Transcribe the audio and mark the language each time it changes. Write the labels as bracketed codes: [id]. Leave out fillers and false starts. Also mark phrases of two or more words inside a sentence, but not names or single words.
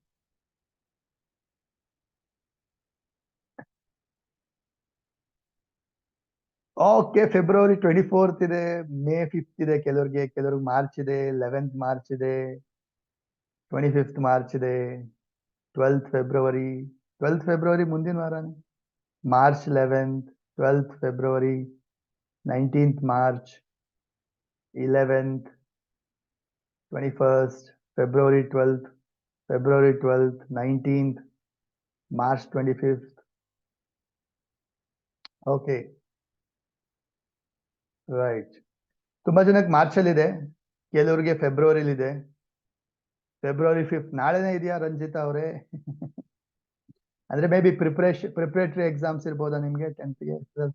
[kn] ಓಕೆ, ಫೆಬ್ರವರಿ 24th ಇದೆ, ಮೇ 5th ಇದೆ ಕೆಲವ್ರಿಗೆ, ಕೆಲವ್ರಿಗೆ ಮಾರ್ಚ್ ಇದೆ, 11th ಮಾರ್ಚ್ ಇದೆ, 25th ಮಾರ್ಚ್ ಇದೆ, 12th ಫೆಬ್ರವರಿ. 12th ಫೆಬ್ರವರಿ ಮುಂದಿನ ವಾರನೇ. ಮಾರ್ಚ್ 11th, 12th ಫೆಬ್ರವರಿ, 19th ಮಾರ್ಚ್, [en] 11th, 21st, February 12th, February 12th, 19th, March 25th. okay, right. [kn] ತುಂಬಾ ಜನಕ್ಕೆ ಮಾರ್ಚ್ ಅಲ್ಲಿ ಇದೆ, ಕೆಲವರಿಗೆ ಫೆಬ್ರವರಿಲಿ ಇದೆ. ಫೆಬ್ರವರಿ 5th ನಾಳೆನೇ ಇದೆಯಾ ರಂಜಿತಾ ಅವರೇ? ಅಂದ್ರೆ [en] may be preparatory exams [kn] ಇರ್ಬೋದಾ ನಿಮ್ಗೆ 10th ಗೆ?